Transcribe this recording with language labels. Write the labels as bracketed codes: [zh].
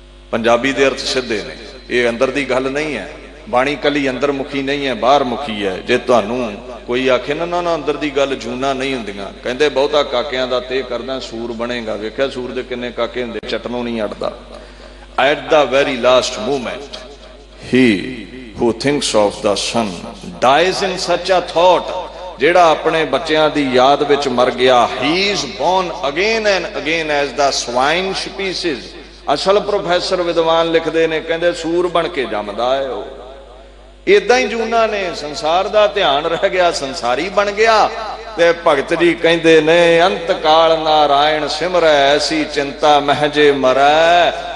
[pa] ਪੰਜਾਬੀ ਦੇ ਅਰਥ ਸਿੱਧੇ ਨੇ, ਇਹ ਅੰਦਰ ਦੀ ਗੱਲ ਨਹੀਂ ਹੈ। ਬਾਣੀ ਕੱਲੀ ਅੰਦਰ ਮੁਖੀ ਨਹੀਂ ਹੈ, ਬਾਹਰ ਮੁਖੀ ਹੈ। ਜੇ ਤੁਹਾਨੂੰ ਕੋਈ ਆਖੇ ਨਾ ਨਾ ਅੰਦਰ ਦੀ ਗੱਲ ਜੂਨਾ ਨਹੀਂ ਹੁੰਦੀਆਂ, ਕਹਿੰਦੇ ਬਹੁਤਾ ਕਾਕਿਆਂ ਦਾ ਤੇ ਕਰਦਾ ਸੂਰ ਬਣੇਗਾ। ਵੇਖਿਆ ਸੂਰ ਦੇ ਕਿੰਨੇ ਕਾਕੇ ਹੁੰਦੇ, ਚਟਨੋਂ ਨਹੀਂ ਅੜਦਾ। [en] At the very last moment, he who thinks of the son dies in such a thought। [pa] ਜਿਹੜਾ ਆਪਣੇ ਬੱਚਿਆਂ ਦੀ ਯਾਦ ਵਿੱਚ ਮਰ ਗਿਆ, [en] he is born again and again as the swine species। [pa] ਅਸਲ ਪ੍ਰੋਫੈਸਰ ਵਿਦਵਾਨ ਲਿਖਦੇ ਨੇ, ਕਹਿੰਦੇ ਸੂਰ ਬਣ ਕੇ ਜੰਮਦਾ ਹੈ ਉਹ। ਇਦਾਂ ਹੀ ਜੂਨਾ ਨੇ ਸੰਸਾਰ ਦਾ ਧਿਆਨ ਰਹਿ ਗਿਆ, ਸੰਸਾਰੀ ਬਣ ਗਿਆ। ਤੇ ਭਗਤ ਜੀ ਕਹਿੰਦੇ ਨੇ ਅੰਤ ਕਾਲ ਨਾਰਾਇਣ ਸਿਮਰੈ, ਐਸੀ ਚਿੰਤਾ ਮਹਿ ਜੇ ਮਰੈ।